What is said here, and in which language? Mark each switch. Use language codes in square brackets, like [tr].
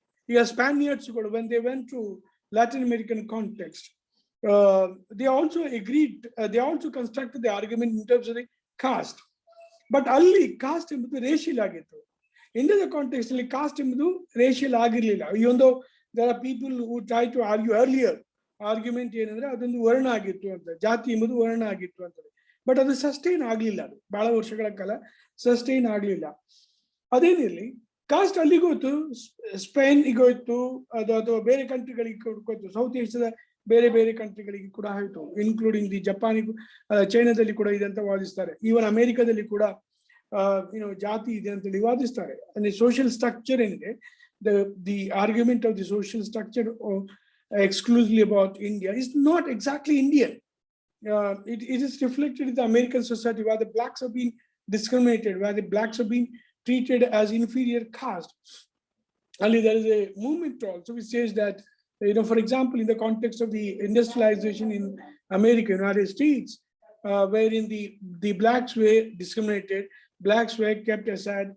[kn] ಈಗ ಸ್ಪ್ಯಾನಿಯರ್ಡ್ಸ್ಗಳು [en] when they went to Latin American context, they also agreed, they also constructed the argument in terms of the caste. [kn] But ಅಲ್ಲಿ cost ಎಂಬುದು racial ಆಗಿತ್ತು. ಇಂಡಿಯಾದ context ಅಲ್ಲಿ cost ಎಂಬುದು racial ಆಗಿರ್ಲಿಲ್ಲ. [en] even though there are people who try to argue earlier [kn] argument ಏನಂದ್ರೆ ಅದೊಂದು ವರ್ಣ ಆಗಿತ್ತು ಅಂತ, ಜಾತಿ ಎಂಬುದು ವರ್ಣ ಆಗಿತ್ತು ಅಂತ. ಬಟ್ ಅದು ಸಸ್ಟೈನ್ ಆಗ್ಲಿಲ್ಲ, ಅದು ಬಹಳ ವರ್ಷಗಳ ಕಾಲ ಸಸ್ಟೈನ್ ಆಗ್ಲಿಲ್ಲ. ಅದೇನಿರಲಿ, ಕಾಸ್ಟ್ ಅಲ್ಲಿಗೋಯ್ತು, ಸ್ಪೇನ್ಗೋಯ್ತು, ಅಥವಾ ಬೇರೆ ಕಂಟ್ರಿಗಳಿಗೆ ಹೋಯ್ತು, ಸೌತ್ ಏಷ್ಯಾದ ಬೇರೆ ಬೇರೆ ಕಂಟ್ರಿಗಳಿಗೆ ಕೂಡ ಆಯ್ತು, ಇನ್ಕ್ಲೂಡಿಂಗ್ ದಿ ಜಪಾನಿಗೂ, ಚೈನಾದಲ್ಲಿ ಕೂಡ ಇದೆ ಅಂತ ವಾದಿಸ್ತಾರೆ. ಈವನ್ ಅಮೆರಿಕಾದಲ್ಲಿ ಕೂಡ ಜಾತಿ ಇದೆ ಅಂತ ಹೇಳಿ ವಾದಿಸ್ತಾರೆ. ಅಂದ್ರೆ ಸೋಷಿಯಲ್ ಸ್ಟ್ರಕ್ಚರ್ ಏನಿದೆ, [en] The argument of the social structure exclusively about India is not exactly Indian. It is reflected in the American society, where the blacks have been discriminated, where the blacks have been treated as inferior caste. Only there is a movement also which says that, for example, in the context of the industrialization in America, United States, wherein the blacks were discriminated, blacks were kept aside.